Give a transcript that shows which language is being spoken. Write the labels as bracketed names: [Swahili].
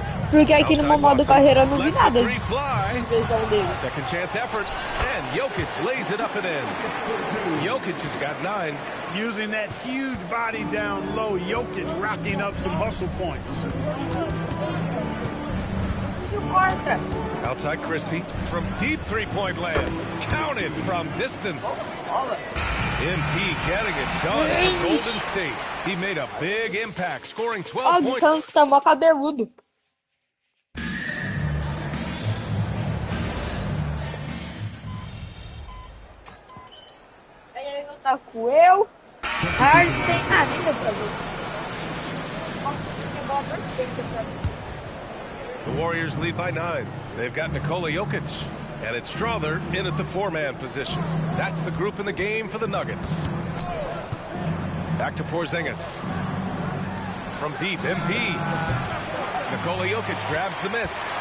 [Portuguese] Porque aqui no modo carreira eu não vi nada de lesão dele. [English] Second chance effort, and Jokic lays it up and in. Jokic has got 9. Using that huge body down low, Jokic rocking up some hustle points. Outside Christie from deep three-point land. Counted from distance. MP getting it done for Golden State. He made a big impact, scoring 12 points. [Portuguese] O Santos tá mó cabeludo. Ele não tá com eu. Hardenstein. Ah, nem deu pra ver. Nossa, que bola perfeita pra mim. [English] The Warriors lead by 9. They've got Nikola Jokic. And it's Strother in at the 4-man position. That's the group in the game for the Nuggets. Back to Porzingis. From deep, MP. Nikola Jokic grabs the miss.